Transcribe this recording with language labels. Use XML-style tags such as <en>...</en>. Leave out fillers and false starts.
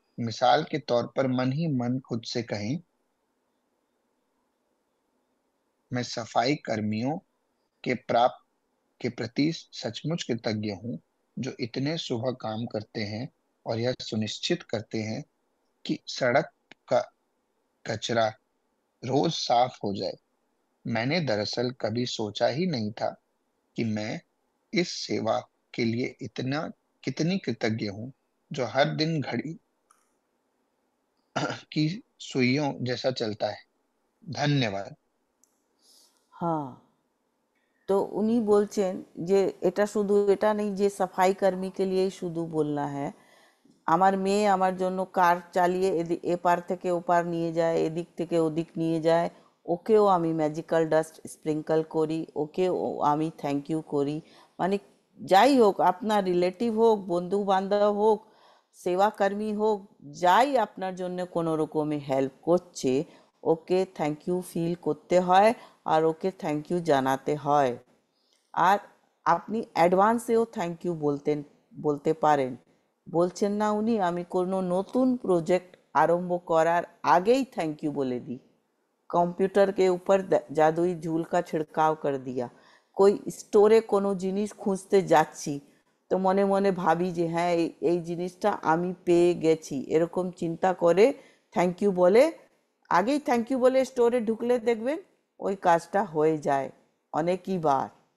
<hi>मिसाल के तौर पर मन ही मन खुद से कहें, मैं सफाई कर्मियों के प्राप्त के प्रति सचमुच कृतज्ञ हूँ जो इतने सुबह काम करते हैं और यह सुनिश्चित करते हैं कि सड़क का कचरा रोज साफ हो जाए। मैंने दरअसल कभी सोचा ही नहीं था कि मैं इस सेवा के लिए इतना कितनी कृतज्ञ हूँ जो हर दिन घड़ी की सुइयों जैसा चलता है। धन्यवाद।</hi> <bn>हाँ, তো উনি বলছেন যে এটা শুধু এটা নেই যে সাফাই কর্মীকে</bn> <hi>লিয়েই শুধু বলনা হ্যায়,</hi> <bn>আমার মেয়ে আমার জন্য কার চালিয়ে এপার থেকে ওপার নিয়ে যায়, এদিক থেকে ওদিক নিয়ে যায়, ওকেও আমি ম্যাজিক্যাল ডাস্ট স্প্রিঙ্কল করি, ওকেও আমি থ্যাংক ইউ করি। মানে যাই হোক, আপনার রিলেটিভ হোক, বন্ধু বান্ধব হোক, সেবাকর্মী হোক, যাই আপনার জন্য কোনো রকমে হেল্প করছে, ওকে থ্যাংক ইউ ফিল করতে হয় আর ওকে থ্যাংক ইউ জানাতে হয়। আর আপনি অ্যাডভান্সেও থ্যাংক ইউ বলতে পারেন। বলছেন না উনি, আমি কোনো নতুন প্রজেক্ট आरंभ করার আগেই থ্যাংক ইউ বলে দিই।</bn> <hi>कंप्यूटर के ऊपर जादुई झूल का छिड़काव कर दिया।</hi> <bn>कोई स्टोरे कोनो जिनिस खुঁজতে যাচ্ছি, তো মনে মনে ভাবি যে হ্যাঁ এই জিনিসটা আমি পেয়ে গেছি, এরকম চিন্তা করে থ্যাংক ইউ বলে, আগেই থ্যাংক ইউ বলে স্টোরে ঢুকলে দেখবেন ওই কাজটা হয়ে যায় অনেকই বার।</bn>